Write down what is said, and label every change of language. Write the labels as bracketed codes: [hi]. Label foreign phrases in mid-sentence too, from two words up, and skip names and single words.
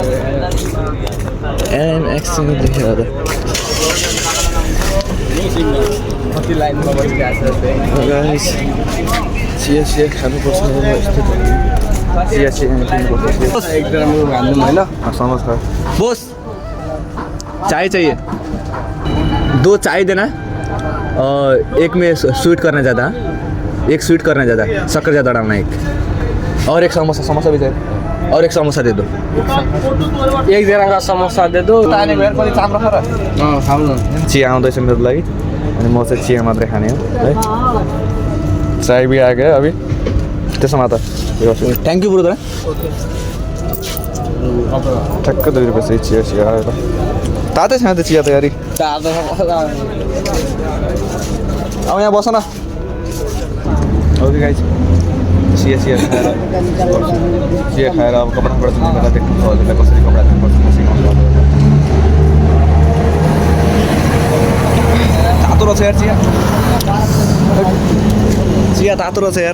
[ne] एक्सचेन्ज लेखेर कति लाइनमा बसिरहेको गाइस चिया चिया खानुपर्छ चिया चिया किन्नुपर्छ एकदम हाल्नु होइन [hi] नमस्कार बोस चाय चाहिए 2 चाय देना एक में स्वीट करना ज़्यादा एक स्वीट करना ज़्यादा शक्कर ज़्यादा डालना एक और एक समोसा समोसा भी चाहिए और एक समोसा दे दो [ne] एक जनाको [hi] समोसा दे दो [ne] चिया आउँदैछ मेरो लागि अनि म चाहिँ चिया मात्रै खाने हो है [hi] चाय भी [ne] आयो अभी त्यसमा त [en] thank you brother [ne] ठ्याक्क 2 रुपियाँ चाहिँ चिया चिया आयो त तातै छैन त चिया तयारी अब यहाँ बस न [en] okay guys [ne] चिया चिया खाएर अब कपडा धुने बेला देख्नु हजुरलाई कसरी कपडा धुनुपर्छ म सिकाउँछु तातो रहेछ यार चिया चिया तातो रहेछ यार